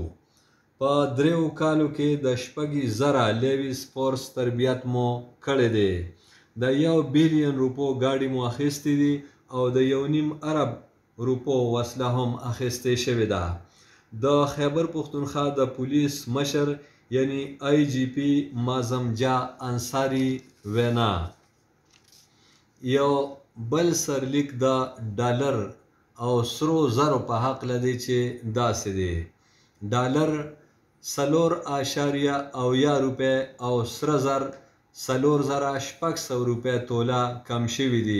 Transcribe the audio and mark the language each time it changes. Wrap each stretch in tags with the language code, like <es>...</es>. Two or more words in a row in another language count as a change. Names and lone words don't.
<ps>په 3 کالو کې د 6,000 لیویس فورس تربیت مو کړی دی. د 1 بیلیون روپو ګاډي مو اخیستې دي او د 1.5 ارب روپو وسله هم اخیستې شوې ده. د خیبر پښتونخوا د پولیس مشر یعنی IGP معظم جا انصاري وینا. یو بل سرلیک د ډالر او سرو زرو په هکله دی چې داسې دی: ډالر 4.0 روپۍ او سره زر 4,600 روپۍ توله کم شوي دي.</ps>